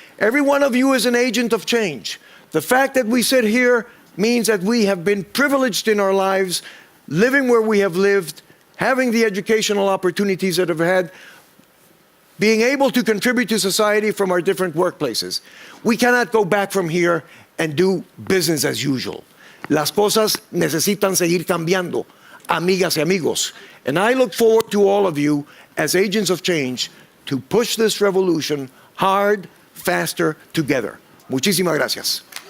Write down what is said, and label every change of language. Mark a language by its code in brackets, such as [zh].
[en] Every one of you is an agent of change. The fact that we sit here means that we have been privileged in our lives, living where we have lived, having the educational opportunities that have had, being able to contribute to society from our different workplaces. We cannot go back from here and do business as usual. [es] Las cosas necesitan seguir cambiando, amigas y amigos. [en] And I look forward to all of you as agents of change to push this revolution hard, faster, together. [es] Muchísimas gracias.